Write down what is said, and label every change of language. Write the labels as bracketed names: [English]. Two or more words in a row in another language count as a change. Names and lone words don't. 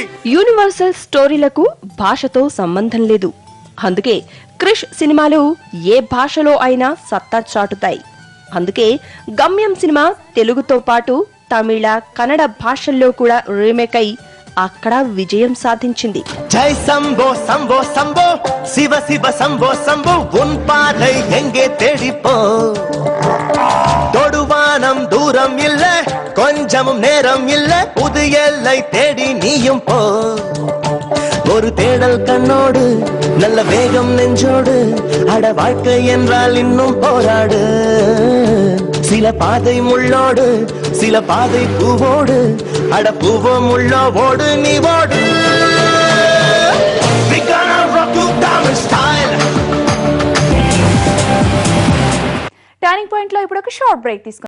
[English] universal stories [Telugu] భాషతో సంబంధం లేదు, అందుకే క్రిష్ సినిమాలు ఏ భాషలో అయినా సత్తా చాటుతాయి. అందుకే గమ్యం సినిమా తెలుగుతో పాటు తమిళ, కన్నడ భాషల్లో కూడా రీమేక్ అయి అక్కడ విజయం సాధించింది. [Tamil] ஜெய் சம்போ சம்போ சம்போ சிவ சிவ சம்போ சம்போ உன் பாதை எங்கே தேடிப்போ, தொடுவானம் தூரம் இல்ல கொஞ்சமும் நேரம் இல்ல, புது எல்லை தேடி நீயும் போ, ஒரு தேடல் கண்ணோடு நல்ல வேகம் நெஞ்சோடு, அட வாழ்க்கை என்றால் இன்னும் போராடு, சில பாதை முள்ளோடு சில பாதை பூவோடு, அட பூவோ முள்ளோ ஓடு நீ ஓடு. [English] We gonna rock you down in style. [Telugu] టర్నింగ్ పాయింట్ లో ఇప్పుడు ఒక [English] short break [Telugu] తీసుకుందాం.